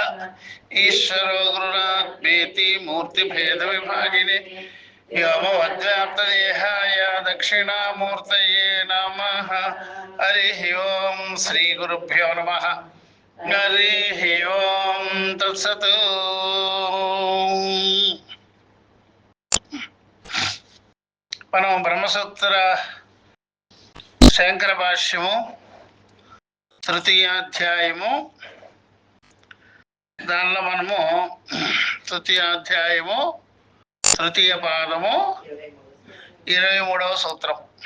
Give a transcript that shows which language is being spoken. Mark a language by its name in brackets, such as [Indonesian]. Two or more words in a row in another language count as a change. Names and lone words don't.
[Sanskrit] ईश्वरो गुरुरात्मेति मूर्तिभेदविभागिने व्योमवद्व्याप्तदेहाय दक्षिणामूर्तये नमः। हरिः ओं श्रीगुरुभ्यो नमः। हरिः ओं तत्सत्। [Telugu] మనం బ్రహ్మసూత్ర శంకర భాష్యము తృతీయాధ్యాయము, దానిలో మనము తృతీయాధ్యాయము తృతీయ పాదము 23వ సూత్రం.